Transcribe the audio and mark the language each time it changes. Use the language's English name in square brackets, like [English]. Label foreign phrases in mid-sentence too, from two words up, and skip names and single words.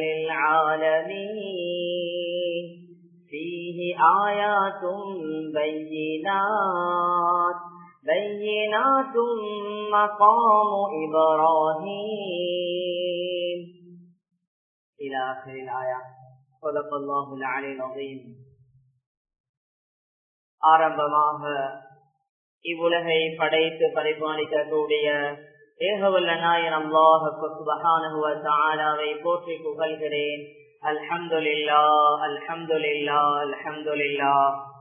[Arabic] للعالمين فيه آيات بينات مقام إبراهيم إلى آخر الآية. صدق الله العلي العظيم. [Tamil] ஆரம்பமாக இவ்வுலகை படைத்து பரிபாலிக்கக்கூடிய ஏகவல்ல நாயன் அல்லாஹ் [Arabic] سبحانه وتعالى [Tamil] போற்றி புகழ்கிறேன். [Arabic] الحمد لله الحمد لله الحمد لله.